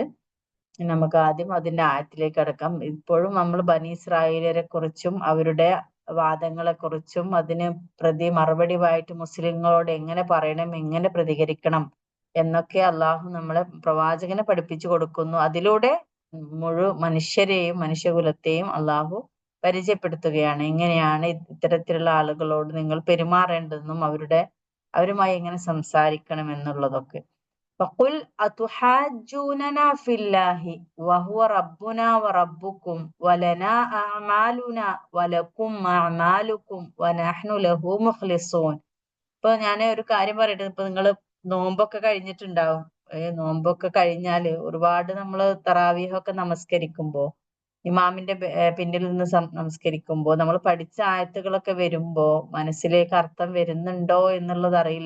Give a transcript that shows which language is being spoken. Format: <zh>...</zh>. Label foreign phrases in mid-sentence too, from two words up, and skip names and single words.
<ml>നമുക്ക് ആദ്യം അതിന്റെ ആയത്തിലേക്ക് കടക്കാം. ഇപ്പോഴും നമ്മൾ ബനി ഇസ്രായേലരെ കുറിച്ചും അവരുടെ വാദങ്ങളെ കുറിച്ചും അതിന് മറുപടിയായിട്ട് മുസ്ലിങ്ങളോട് എങ്ങനെ പറയണം, എങ്ങനെ പ്രതികരിക്കണം എന്നൊക്കെ അള്ളാഹു നമ്മളെ പ്രവാചകനെ പഠിപ്പിച്ചു കൊടുക്കുന്നു. അതിലൂടെ മനുഷ്യരെയും മനുഷ്യകുലത്തെയും അള്ളാഹു പരിചയപ്പെടുത്തുകയാണ്. എങ്ങനെയാണ് ഇത്തരത്തിലുള്ള ആളുകളോട് നിങ്ങൾ പെരുമാറേണ്ടതെന്നും അവരുമായി എങ്ങനെ സംസാരിക്കണം എന്നുള്ളതൊക്കെ.</ml> <ar>فقل أتحاجوننا في الله وهو ربنا وربكم ولنا أعمالنا ولكم أعمالكم ونحن له مخلصون.</ar> <ml>ഇപ്പൊ ഞാൻ ഒരു കാര്യം പറയട്ടെ. ഇപ്പൊ നിങ്ങൾ നോമ്പൊക്കെ കഴിഞ്ഞിട്ടുണ്ടാവും. നോമ്പൊക്കെ കഴിഞ്ഞാല് ഒരുപാട് നമ്മൾ തറാവീഹൊക്കെ നമസ്കരിക്കുമ്പോ ഇമാമിന്റെ പിന്നിൽ നിന്ന് നമസ്കരിക്കുമ്പോ നമ്മൾ പഠിച്ച ആയത്തുകളൊക്കെ വരുമ്പോ മനസ്സിലേക്ക് അർത്ഥം വരുന്നുണ്ടോ എന്നുള്ളത് അറിയില്ല.</ml>